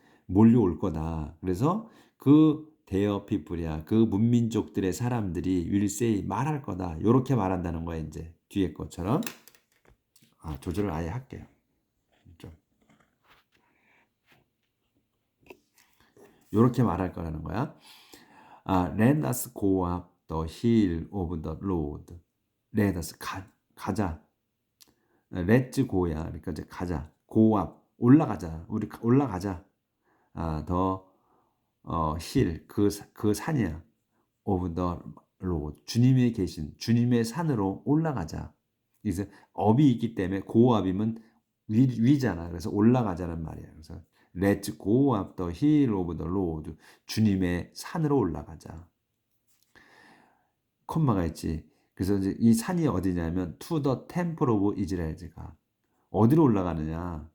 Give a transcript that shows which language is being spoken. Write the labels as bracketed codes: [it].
[ko] 몰려올 거다. 그래서 그 대어 피플이야. 그 문민족들의 사람들이 [en] will say [ko] 말할 거다. 요렇게 말한다는 거야, 이제. 뒤에 것처럼. 조절을 아예 할게요. 좀. 요렇게 말할 거라는 거야. [en] Let us go up the hill of the Lord. Let us [ko] 가자. [en] Let's go [ko] 야. 그러니까 이제 가자. [en] Go up. [ko] 올라가자. 우리 올라가자. 더 hill 그 산이야. [en] of the Lord. [ko] 주님이 계신 주님의 산으로 올라가자. 그래서 up이 있기 때문에 [en] go up [ko] 이면 위잖아. 그래서 올라가자는 말이야. 그래서 [en] Let's go up the hill of the Lord. [ko] 주님의 산으로 올라가자. 콤마가 있지. 그래서 이제 이 산이 어디냐면 [en] to the temple of Israel [ko] 가 어디로 올라가느냐?